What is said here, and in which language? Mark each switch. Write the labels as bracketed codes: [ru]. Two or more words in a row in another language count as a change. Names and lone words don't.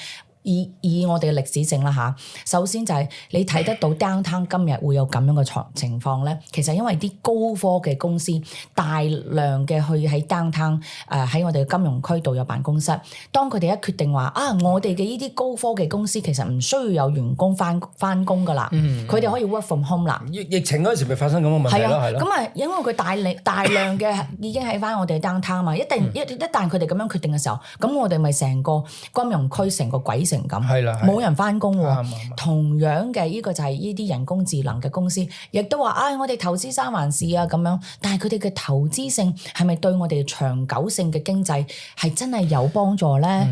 [yue] 以我哋嘅歷史性啦嚇，首先就係你睇得到 downtown 今日會有咁樣嘅情況咧，其實因為啲高科技公司大量嘅去喺 downtown 喺我哋嘅金融區度有辦公室，當佢哋一決定話我哋嘅呢啲高科技公司其實唔需要有員工翻工噶啦，佢哋可以 [en] work from home [yue] 啦。疫情嗰陣時咪發生咁嘅問題咯，係咯。咁因為佢大量嘅已經喺翻我哋 downtown 嘛，一旦佢哋咁樣決定嘅時候，咁我哋咪成個金融區成個鬼城。 城咁，係啦，冇人翻工喎。啱同樣嘅呢個就係呢啲人工智能嘅公司，亦都話我哋投資三藩市啊咁樣，但係佢哋嘅投資性係咪對我哋長久性嘅經濟係真係有幫助咧？